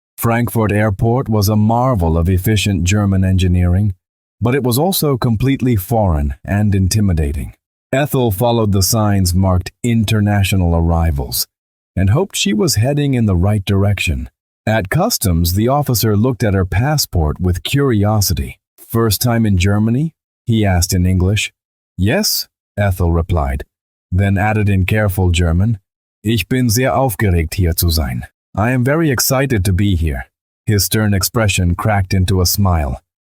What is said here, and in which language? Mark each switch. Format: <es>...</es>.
<en>Frankfurt Airport was a marvel of efficient German engineering, but it was also completely foreign and intimidating. Ethel followed the signs marked International Arrivals and hoped she was heading in the right direction. At customs, the officer looked at her passport with curiosity. First time in Germany? He asked in English. Yes, Ethel replied, then added in careful German,</en> <de>Ich bin sehr aufgeregt, hier zu sein.</de> <en>I am very excited to be here. His stern expression cracked into a smile.</en>